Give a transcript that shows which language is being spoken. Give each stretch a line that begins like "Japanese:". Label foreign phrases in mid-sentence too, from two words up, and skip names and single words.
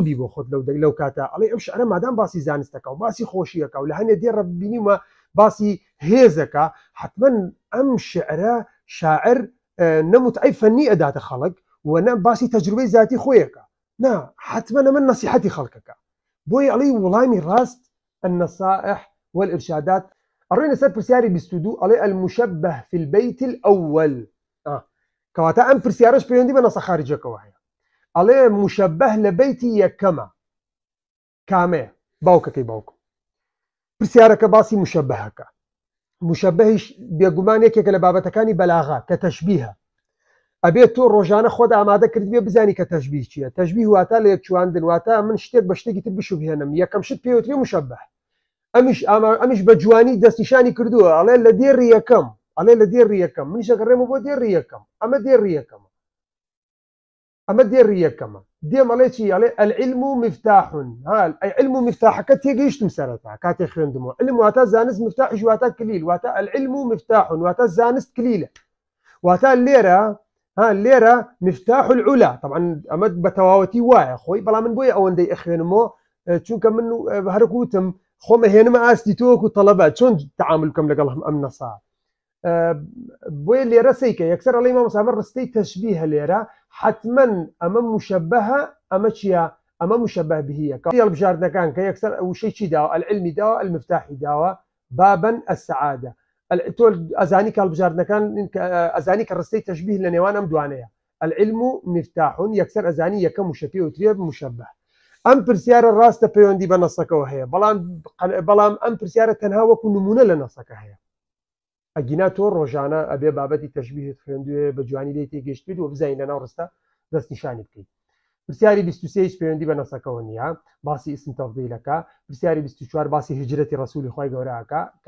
Central Kurdish: بی بۆ خۆت لەو کاتە ئەڵێ ئەم شعرە مادام باسی زانستەکە و باسی خۆشیەکە و لە هەنێ دێڕە بینیمە باسی هێزەکە حتمما ئەم شعرە شاعر نەموتعەی فەنی ئەداتە خەڵک و نە باسی تەجروبەی ذاتی خۆیەکە نا حتمما ئەمە نەسیحەتی خەڵکەکە بۆی ئەڵێ وڵامی ڕاست
Arabic: النصائح والإرشادات
Central Kurdish: ئەڕۆینە سەر پرسیاری 22 ئەڵێ
Arabic: المشبه في البيت الأول
Central Kurdish: کەواتە ئەم پرسیارەش پەیوەندی بە نەسە خارجەکەەوە هەیە ئەڵێ مشبه لە بەیتی یەکەمە کامەیە باوکەکەی باوکم پرسیارەکە باسی مشبهەکە مشبهیش بێگومان یەکێکە لە بابەتەکانی بەلاغا کە تەشبیهە ئەبێت تۆ ڕۆژانە خۆت ئامادە کرد بێ بزانی کە تەشبیه چییە تەشبیه واتە لە یەکچواندن واتە من شتێک بە شتێکی تر بشوبهێنم یەکەم شت پێوتری مشبه ئەمیش بە جوانی دەستنیشانی کردووە ئەڵێ لە دێڕی یەکەم ئەڵێ لە دێڕی یەکەم منیش ئەگەڕێمە بۆ دێڕی یەکەم ئەمە دێڕی یەکەمە ئەمە دێڕی یەکەمە دێم ئەڵێ چی ئەڵێ
Arabic: العلم مفتاح
Central Kurdish: علم مفتاحەکە تێگەیشتم سەرەتا کاتێک خوێندمەوە علم واتە زانست مفتاحش واتە کلیل واتە
Arabic: العلم مفتاح
Central Kurdish: واتە زانست کلیلە واتە لێرە
Arabic: مفتاح العلا
Central Kurdish: طبعا ئەمە بە تەواوەتی وایە خۆی بەڵام من بۆیە ئەوەندەی ئەخوێنمەوە چونکە من هەرکوتم خۆمە هێنمە ئاستی تۆوەکو تەڵەبە چۆن تعامل بکەم لەگەڵ ئەم نەسا بۆیە لێرە سیکە یەکسەر ئەڵێ مامۆستا ڕستەی تەشبیهە لێرە حتمما ئەمە مشبهە ئەمە چییە ئەمە مشبه بهیە هەڵبژاردنەکان کە یەکسەر وشەی چی داوە العلمی داوە المفتاحی داوە
Arabic: بابا السعادة
Central Kurdish: تۆ ئەزانی کە هەڵبژاردنەکان ئەزانی کە ڕستەی تەشبیه لە نێوان ئەم دوانەیە
Arabic: العلم مفتاح
Central Kurdish: یەکسەر ئەزانی یەکەم وشەپی وترێ مشبه ئەم پرسیارە ڕاستە پەیوەندی بە نەسەکەەوە هەیە بەڵام ئەم پرسیارە تەنها وەکو نمونە لە نەسەکە هەیە ئەگینا تۆ ڕۆژانە ئەبێ بابەتی تەشبیهت خوێندوێ بە جوانی لێ تێگەشتیت و بزانین لەناو ڕستە دەستنیشانی بکەیت پرسیاری 23 پەیوەندی بە نەسەکەەوە نییە باسی ئیسم تەفضیلەکە پرسیاری 24 باسی هجرەتی ڕەسوولی خۆی گەورەکە کە